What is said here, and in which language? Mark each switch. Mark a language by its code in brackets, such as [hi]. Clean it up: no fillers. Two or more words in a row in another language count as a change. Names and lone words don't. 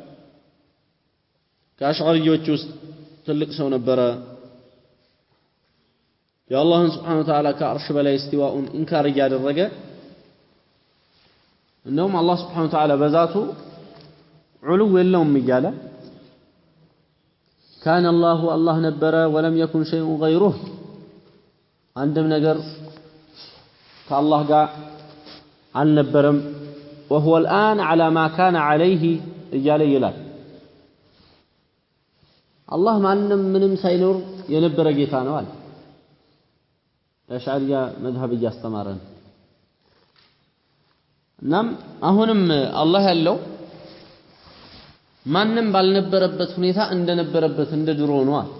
[am] ከአሽዓሪዎች ውስጥ ትልቅ ሰው ነበረ የአላህን [ar] سبحانه وتعالى [am] ከአርሽ በላይ استواءን እንካር ያደረገ እንደውም አላህ [ar] سبحانه وتعالى [am] በዛቱ ዑሉ የለውም እያለ [ar] كان الله [am] ነበረ [ar] ولم يكن شيء غيره [am] አንድም ነገር ከአላህ ጋር አልነበረም [ar] وهو الآن على ما كان عليه [am] እያለ ይላል አላህ ምንም ሳይኖር የነበረ ጌታ ነው አለ አሽዓሪያ መዝሀብ ያስተማረን እናም አሁንም አላህ ያለው ማንም ባልነበረበት ሁኔታ እንደነበረበት እንደ ድሮ ነው